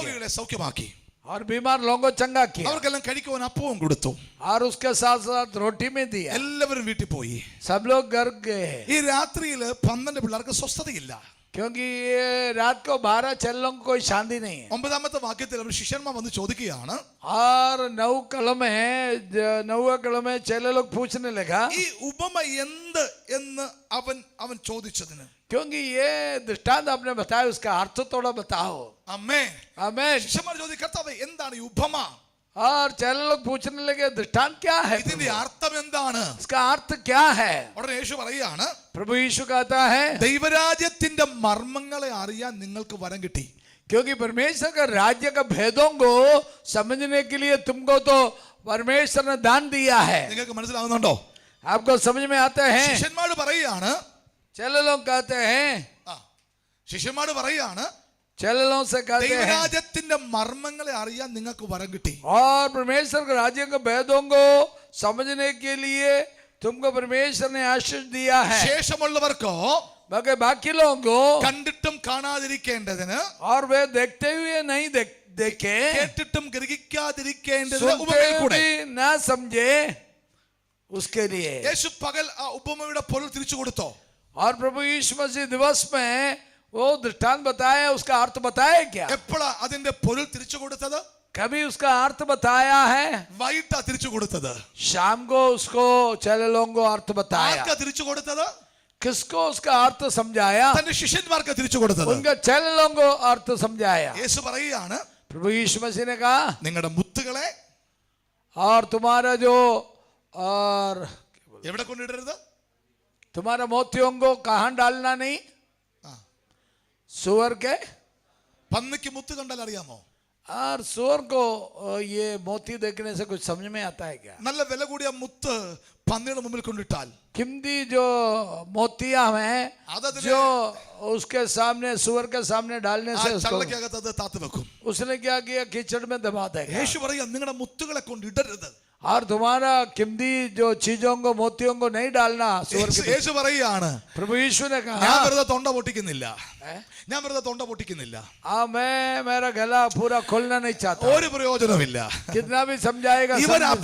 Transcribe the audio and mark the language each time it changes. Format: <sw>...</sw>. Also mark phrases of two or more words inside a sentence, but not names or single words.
<ml>രോഗികളെ സൗഖ്യമാക്കി.</ml> <hi>और बीमार लोगों को चंगा किया</hi> <ml>അവർക്കെല്ലാം കഴിക്കുവാൻ അപ്പവും കൊടുത്തു.</ml> <hi>और उसके साथ साथ रोटी में दिया.</hi> <ml>എല്ലാവരും വീട്ടിൽ പോയി.</ml> <hi>सब लोग घर गए</hi> <ml>ഈ രാത്രിയിൽ 12 പിള്ളേർക്ക് സ്വസ്ഥതയില്ല.</ml> <hi>क्योंकि ये रात को 12 चेलों को कोई शांति नहीं है.</hi> <ml>9ാമത്തെ വാക്യത്തിൽ അവർ ശിഷ്യന്മാർ വന്ന് ചോദിക്കുകയാണ്,</ml> <hi>और 9 कल में चेले लोग पूछने लगा</hi> <ml>ഈ ഉപമ എന്ത് എന്ന് അവൻ ചോദിച്ചതിന്.</ml> <hi>क्योंकि ये दृष्टांत आपने बताया उसका अर्थ थोड़ा बताओ.</hi> <ml>അമ്മേ,</ml> <hi>आमीन.</hi> <ml>ശിഷ്യന്മാർ ചോദിച്ചു, കർത്താവേ എന്താണ് ഈ ഉപമ?</ml> <hi>और चेले लोग पूछने लगे दृष्टांत क्या है,</hi> <ml>ഇതിന്റെ അർത്ഥം എന്താണ്?</ml> <hi>इसका अर्थ क्या है.</hi> <ml>ഉടനെ യേശു പറയുകയാണ്,</ml> <hi>प्रभु यीशु कहता है</hi> <ml>ദൈവരാജ്യത്തിന്റെ മർമ്മങ്ങളെ അറിയാൻ നിങ്ങൾക്ക് വരം കിട്ടി.</ml> <hi>क्योंकि परमेश्वर का राज्य का भेदों को समझने के लिए तुमको तो परमेश्वर ने दान दिया है.</hi> <ml>നിങ്ങൾക്ക് മനസ്സിലാവുന്നുണ്ടോ?</ml> <hi>आपको समझ में आता है.</hi> <ml>ശിഷ്യന്മാർ പറയുകയാണ്,</ml> <hi>चेले लोग कहते हैं</hi> <ml>ശിഷ്യന്മാർ പറയുകയാണ്,</ml> <hi>चेले लोग से कहते हैं</hi> <ml>ദൈവരാജ്യത്തിന്റെ മർമ്മങ്ങളെ അറിയാൻ നിങ്ങൾക്ക് വരം കിട്ടി.</ml> <hi>और परमेश्वर के राज्य के भेदों को समझने के लिए तुमको परमेश्वर ने आशीष दिया है.</hi> <ml>ശേഷമുള്ളവർക്കോ</ml> <hi>बाकी बाकी लोगों को</hi> <ml>കണ്ടിട്ടും കാണാതിരിക്കേണ്ടതിന്,</ml> <hi>और वे देखते हुए नहीं देखे,</hi> <ml>കേട്ടിട്ടും ഗ്രഹിക്കാതിരിക്കേണ്ടതിന്</ml> <hi>सुनते</hi> <ml>ഉപമയിൽ</ml> <hi>हुए</hi> <ml>കൂടെ.</ml> <hi>भी ना समझे, उसके लिए.</hi> <ml>യേശു പകൽ ആ ഉപമയുടെ പൊരുൾ തിരിച്ചു കൊടുത്തോ?</ml> <hi>और प्रभु यीशु मसीह दिवस में वो दृष्टांत बताया, उसका अर्थ बताया क्या?</hi> <ml>എപ്പോഴാ അതിന്റെ പൊരുൾ തിരിച്ചു കൊടുത്തത്?</ml> <hi>कभी उसका अर्थ बताया है?</hi> <ml>വൈകിട്ടാ തിരിച്ചു കൊടുത്തത്.</ml> <hi>शाम को उसको चेले लोगों को अर्थ बताया.</hi> <ml>ആർക്കാ തിരിച്ചു കൊടുത്തത്?</ml> <hi>किसको उसका अर्थ समझाया?</hi> <ml>തന്റെ ശിഷ്യന്മാർക്ക് തിരിച്ചു കൊടുത്തത്.</ml> <hi>उनके चेले लोगों को अर्थ समझाया.</hi> <ml>യേശു പറയുകയാണ്,</ml> <hi>प्रभु यीशु मसीह ने कहा</hi> <ml>നിങ്ങളുടെ മുത്തുകളെ</ml> <hi>और तुम्हारा जो और</hi> <ml>എവിടെ കൊണ്ടിടരുത്?</ml> <hi>तुम्हारा मोतियों को कहाँ डालना नहीं? सुअर के.</hi> <ml>പന്നിക്ക് മുത്ത് കണ്ടാൽ അറിയാമോ?</ml> <hi>और सुअर को ये मोती देखने से कुछ समझ में आता है क्या?</hi> <ml>നല്ല വില കൂടിയ മുത്ത് പന്നിയുടെ മുമ്പിൽ കൊണ്ടിട്ടാൽ</ml> <hi>कीमती जो मोतियां हैं</hi> <ml>അതതിനെ</ml> <hi>जो उसके सामने सुअर के सामने डालने</hi> <ml>ആ</ml> <hi>से उसको</hi> <ml>ചള്ളക്കകത്ത് അത് താത്തു വെക്കും.</ml> <hi>उसने क्या किया, कीचड़ में दबा देगा.</hi> <ml>യേശു പറയാ, നിങ്ങളുടെ മുത്തുകളെ കൊണ്ട് ഇടരുത്.</ml> <hi>और तुम्हारा कीमती जो चीजों को मोतियों को नहीं डालना सुअर के.</hi> <ml>യേശു പറയാണ്,</ml> <hi>प्रभु यीशु ने</hi> <ml>ഞാൻ</ml> <hi>कहा</hi> <ml>വെറുതെ തൊണ്ട പൊട്ടിക്കുന്നില്ല. ഞാൻ വെറുതെ തൊണ്ട പൊട്ടിക്കുന്നില്ല.</ml> <hi>मैं मेरा गला पूरा खोलना नहीं चाहता.</hi> <ml>ഒരു പ്രയോജനമില്ല.</ml> <hi>कितना भी समझाएगा</hi> <ml>ഇവർ</ml> <hi>समझ</hi>